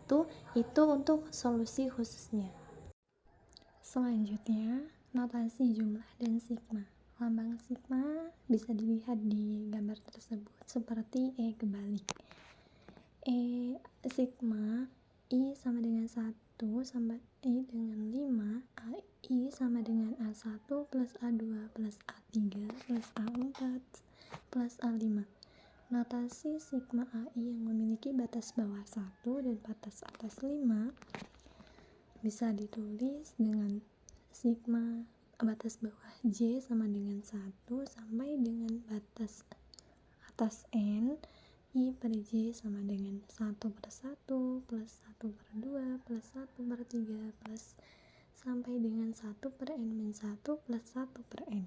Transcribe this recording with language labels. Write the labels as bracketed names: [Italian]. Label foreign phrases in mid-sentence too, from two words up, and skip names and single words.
[Indonesian] Itu untuk solusi khususnya. Selanjutnya, notasi jumlah dan sigma. Lambang sigma bisa dilihat di gambar tersebut seperti E kebalik. Sigma I sama dengan 1 sama I dengan 5, AI sama dengan A1 plus A2 plus A3 plus A4 plus A5. Notasi sigma AI yang memiliki batas bawah 1 dan batas atas 5 bisa ditulis dengan sigma batas bawah J sama dengan 1 sampai dengan batas atas N I per J sama dengan 1 per 1 plus 1 per 2 plus 1 per 3 plus sampai dengan 1 per N min 1 plus 1 per N.